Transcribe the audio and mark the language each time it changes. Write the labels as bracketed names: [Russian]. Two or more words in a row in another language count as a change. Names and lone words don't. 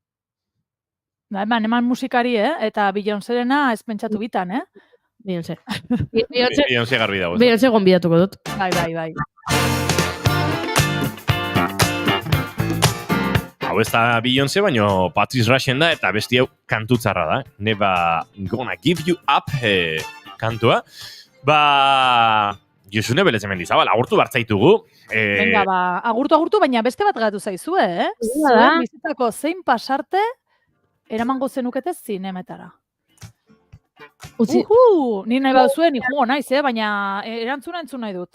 [Basque] Eman musikari, eta Beyoncéren ez pentsatu bitan, Beyoncé. Beyoncé garbi dago. Beyoncé gonbidatuko dut. Bai. Hau ez da Beyoncé, baino Patrice Rushen da, eta besti hau kantutzarra da. [English] Never gonna give you up kantua. [Basque] Josune Belez Mendizabal, agurtu bartzaitugu. Venga, agurtu, baina beste bat gatu zaizue, Zuen bizitako zein pasarte eramango zenukete zinemetara. Ni nahi baduzuen, jugo naiz, baina erantzuna entzun nahi dut.